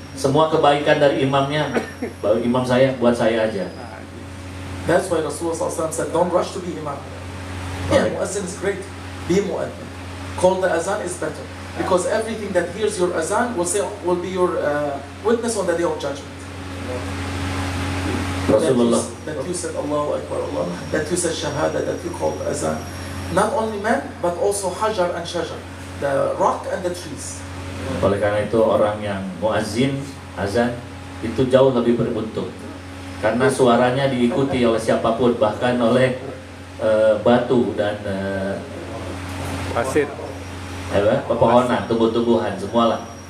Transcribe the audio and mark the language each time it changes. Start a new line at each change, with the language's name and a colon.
Indonesian: Semua kebaikan dari imamnya, imam saya buat saya aja.
English: That's why Rasulullah SAW said, don't rush to be imam. Yeah, muazzin is great. Be muazzin. Call the azan is better. Because everything that hears your azan will be your witness on the day of judgment. Rasulullah, That you said Allahu Akbar, Allah. That you said Shahada, that you called azan. Not only men, but also hajar and shajar. The rock and the trees.
Indonesian: oleh karena itu orang yang muazzin, azan, itu jauh lebih beruntung. Karena suaranya diikuti oleh siapapun, bahkan oleh batu dan pasir, pepohonan, tumbuh-tumbuhan, semualah.